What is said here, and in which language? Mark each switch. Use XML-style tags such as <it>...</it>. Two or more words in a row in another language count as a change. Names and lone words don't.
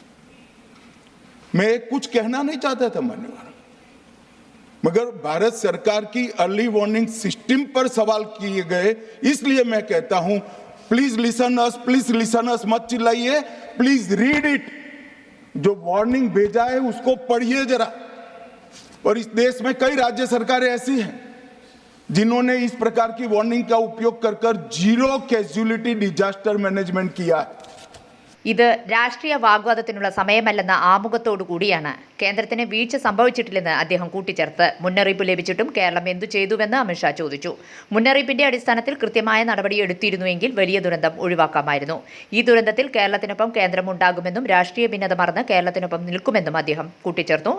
<hi>मैं कुछ कहना नहीं चाहता था मान्यवर, मगर भारत सरकार की</hi> <en>early warning system</en> <hi>पर सवाल किए गए, इसलिए मैं कहता हूं</hi> <en>please listen us,</en> <hi>मत चिल्लाइए,</hi> <en>please read it.</en> <hi>जो वार्निंग भेजा है उसको पढ़िए जरा. और इस देश में कई राज्य सरकारें ऐसी हैं जिन्होंने इस प्रकार की वार्निंग का उपयोग कर</hi> <en>zero casualty disaster management</en> <hi>किया है.</hi> <ml>ഇത് രാഷ്ട്രീയ വാഗ്വാദത്തിനുള്ള സമയമല്ലെന്ന ആമുഖത്തോടു കൂടിയാണ് കേന്ദ്രത്തിന് വീഴ്ച സംഭവിച്ചിട്ടില്ലെന്ന് അദ്ദേഹം കൂട്ടിച്ചേർത്ത്. മുന്നറിയിപ്പ് ലഭിച്ചിട്ടും കേരളം എന്തു ചെയ്തുവെന്ന് അമിത്ഷാ ചോദിച്ചു. മുന്നറിയിപ്പിന്റെ അടിസ്ഥാനത്തിൽ കൃത്യമായ നടപടി എടുത്തിരുന്നുവെങ്കിൽ വലിയ ദുരന്തം ഒഴിവാക്കാമായിരുന്നു. ഈ ദുരന്തത്തിൽ കേരളത്തിനൊപ്പം കേന്ദ്രം ഉണ്ടാകുമെന്നും രാഷ്ട്രീയ ഭിന്നത മറന്ന് കേരളത്തിനൊപ്പം നിൽക്കുമെന്നും അദ്ദേഹം കൂട്ടിച്ചേർത്തു.</ml>